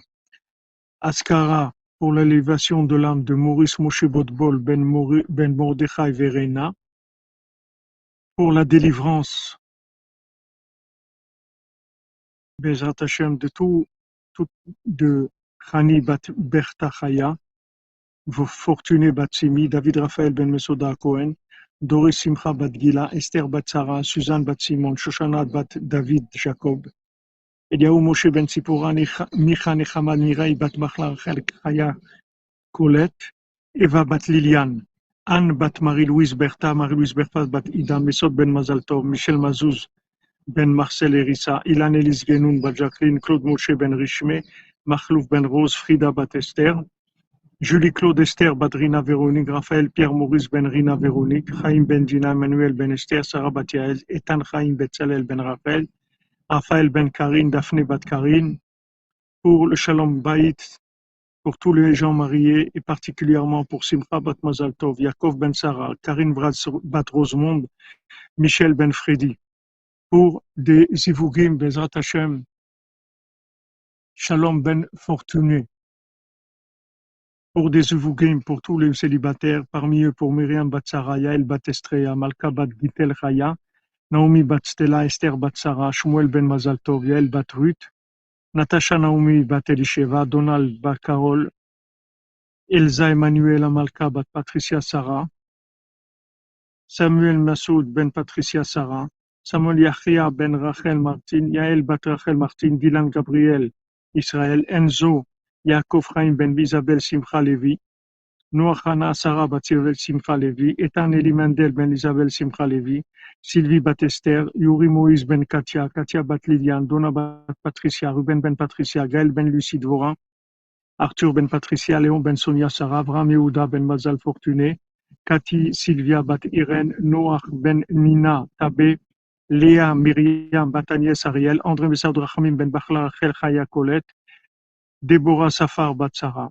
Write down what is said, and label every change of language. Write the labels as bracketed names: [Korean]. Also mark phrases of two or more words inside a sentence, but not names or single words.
[French] Askara pour l'élévation de l'âme de Maurice Moshe Botbol ben Mordechai Verena, pour la délivrance [Hebrew] Bezrat Hashem [French] de tout de Chani bat Berta Chaya, Fortuné bat Simi, David Raphaël ben Mesoda Cohen, Doris Simcha bat Gila, Esther bat Sarah, Suzanne bat Simon, Shoshana bat David Jacob, Eliaou Moshe ben Tzipora, Micha Nechama Mireille bat Machla Rachel Chaya Colette, Eva bat Liliane, Anne bat Marie-Louise Bertha, Marie-Louise Bertha bat Ida, Mesod ben Mazal Tov, Michel Mazouz ben Marcel Erissa, Ilan Elise Genoun bat Jacqueline, Claude Moshe ben Richmé, Machlouf ben Rose, Frida bat Esther, Julie Claude Esther bat Rina Véronique, Raphaël Pierre Maurice ben Rina Véronique, Chaim ben Dina, Emmanuel ben Esther, Sarah bat Yael, Etan Chaim Betzalel ben Raphaël ben Karine, Daphné bat Karine, pour le [Hebrew] Shalom Bayit, [French] pour tous les gens mariés et particulièrement pour Simcha bat Mazal Tov, Yaakov ben Sarah, Karine bat Rosemonde, Michel ben Freddy. Pour des [Hebrew] Zivugim Bezrat Hashem, [French] Shalom ben Fortuné. Pour des Zivugim, pour tous les célibataires, parmi eux pour Myriam bat Sarah, Yael bat Estreya, Malka bat Gitel Chaya, Naomi bat Stella, Esther bat Sarah, Shmuel ben Mazal Tov, Yael bat Ruth, Natasha Naomi bat Elisheva, Donald bat Carol, Elsa Emmanuel Malka bat Patricia Sarah, Samuel Massoud ben Patricia Sarah, Samuel Yachia ben Rachel Martin, Yael bat Rachel Martin, Dylan Gabriel Israël, Enzo Yaakov Chaim ben Isabelle Simcha Levi, Noach Hana Sarah bat Isabelle Simcha Levi, Etan Eli Mendel ben Isabelle Simcha Levi, Sylvie bat Esther, Yuri Moïse ben Katia, Katia bat Liliane, Donna bat Patricia, Ruben ben Patricia, Gaël ben Lucie Dvorin, Arthur ben Patricia, Léon ben Sonia Sarah, Avram Yehuda ben Mazal Fortuné, Cathy Sylvia bat Irène, Noach ben Nina Tabé, Léa Myriam bat Agnès Ariel, André Messard Rachamim ben Bachla Rachel Chaya Colette, Déborah Safar bat Sarah.